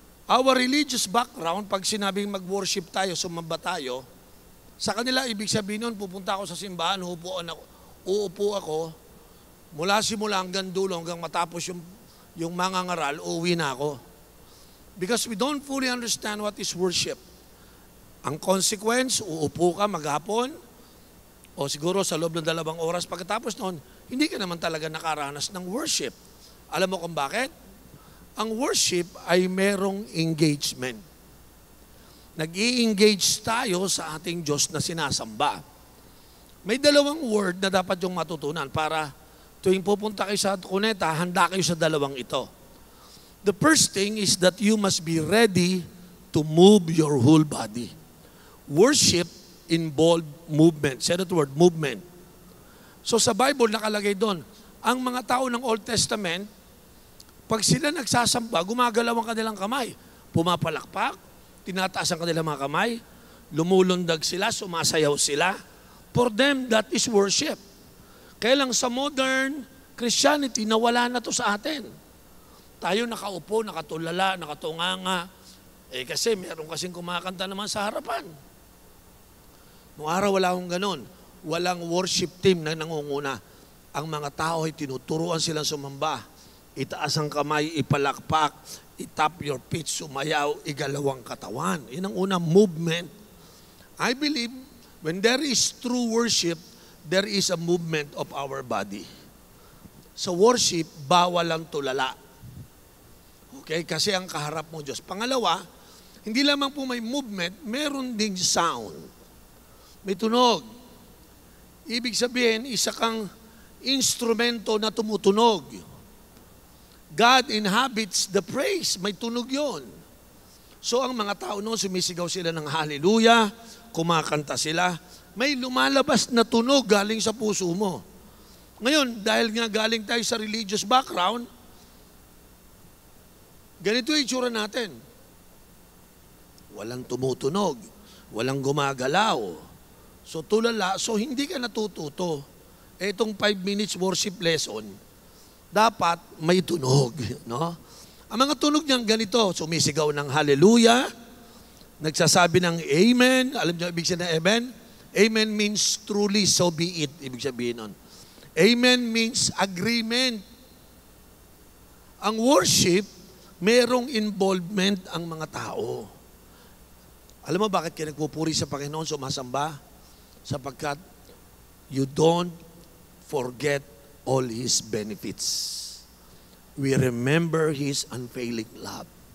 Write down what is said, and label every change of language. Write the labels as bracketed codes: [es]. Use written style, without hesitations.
[en] Our religious background, [tl] pag sinabing mag-worship tayo, sumamba tayo, sa kanila, ibig sabihin nun, pupunta ako sa simbahan, uupo ako, mula simula hanggang dulo, hanggang matapos yung mga ngaral, uuwi na ako. [en] Because we don't fully understand what is worship. [tl] Ang consequence, uupo ka maghapon, o siguro sa loob ng 2 oras, pagkatapos noon, hindi ka naman talaga nakaranas ng worship. Alam mo kung bakit? Ang worship ay merong engagement. Nag-i-engage tayo sa ating Diyos na sinasamba. May 2 word na dapat yung matutunan para tuwing pupunta kayo sa kuneta, handa kayo sa 2 ito. [en] The first thing is that you must be ready to move your whole body. Worship involved movement. Say that word, movement. [tl] So sa Bible nakalagay doon, ang mga tao ng Old Testament, pag sila nagsasamba, gumagalaw ang kanilang kamay. Pumapalakpak, tinataas ang kanilang mga kamay, lumulundag sila, sumasayaw sila. [en] For them, that is worship. [tl] Kaya lang sa modern Christianity, nawala na to sa atin. Tayo nakaupo, nakatulala, nakatunganga. Kasi meron kasing kumakanta naman sa harapan. Noong araw, wala akong ganun. Walang worship team na nangunguna. Ang mga tao ay tinuturuan silang sumamba. Itaas ang kamay, ipalakpak, itap [en] your feet, [tl] sumayaw, igalawang katawan. Yun ang unang movement. [en] I believe, when there is true worship, there is a movement of our body. [tl] Sa worship, bawal ang tulala. Okay? Kasi ang kaharap mo Diyos. Pangalawa, hindi lamang po may movement, meron ding sound. May tunog. Ibig sabihin, isa kang instrumento na tumutunog. [en] God inhabits the praise. [tl] May tunog yon. So ang mga tao noon, sumisigaw sila ng hallelujah, kumakanta sila, may lumalabas na tunog galing sa puso mo. Ngayon, dahil nga galing tayo sa religious background, ganito yung itsura natin. Walang tumutunog, walang gumagalaw. So tulala, so hindi ka natututo. Itong [en] 5 minutes worship lesson, [tl] dapat may tunog. No? Ang mga tunog niyang ganito, sumisigaw ng hallelujah, nagsasabi ng amen. Alam niyo ibig sabihin ng amen? [en] Amen means truly, so be it. [tl] Ibig sabihin nun. [en] Amen means agreement. [tl] Ang worship, merong involvement ang mga tao. Alam mo bakit kayo nagpupuri sa Panginoon, sumasamba? Sapagkat [en] you don't forget all His benefits. We remember His unfailing love.